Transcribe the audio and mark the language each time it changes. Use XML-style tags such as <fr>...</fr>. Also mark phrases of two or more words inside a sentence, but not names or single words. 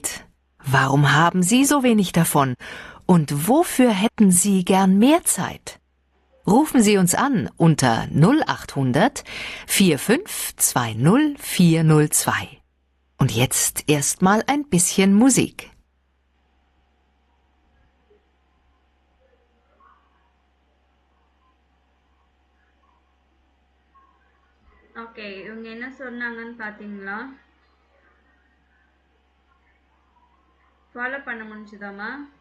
<de>Warum haben Sie so wenig davon? Und wofür hätten Sie gern mehr Zeit? Rufen Sie uns an unter 0800 4520 402. Und jetzt erstmal ein bisschen Musik.</de> <ta>ஓகே, இவங்க என்ன சொன்னாங்கன்னு பார்த்தீங்களா? ஃபாலோ பண்ண முடிஞ்சுதாம்மா?</ta>